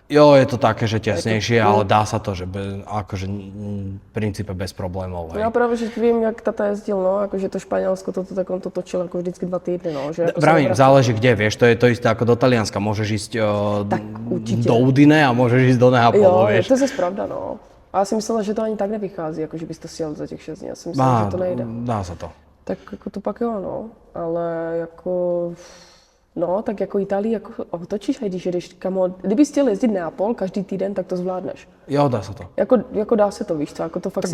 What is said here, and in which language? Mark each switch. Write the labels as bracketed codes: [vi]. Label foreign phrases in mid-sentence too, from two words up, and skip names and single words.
[sk] Jo, je to také, že tesnejšie, ale dá sa to, že akože v princípe bez problémov. Ja práve, že viem, [cs] jak tata jezdil, [sk] no, akože to Španielsko, tak on to točil ako [cs] vždycky 2 týdny, [sk] no. Vravím, záleží kde, vieš, to je to isté ako do Talianska, môžeš ísť do Udine a môžeš ísť do Neapolu, vieš. [cs] To je zase pravda, no. A ja si myslela, že to ani tak nevychází, akože bys to sjel za těch 6 dní, já si myslela, že to nejde. [sk] Dá sa to. [cs] Tak jako to pak jo, no, ale jako... No, tak jako Itálii, jako otočíš, když jedeš kamo, kdybys chtěl jezdit Neapol každý týden, tak to zvládneš. [sk] Jo, dá sa to. [cs] Jako dá se to, víš co, jako to fakt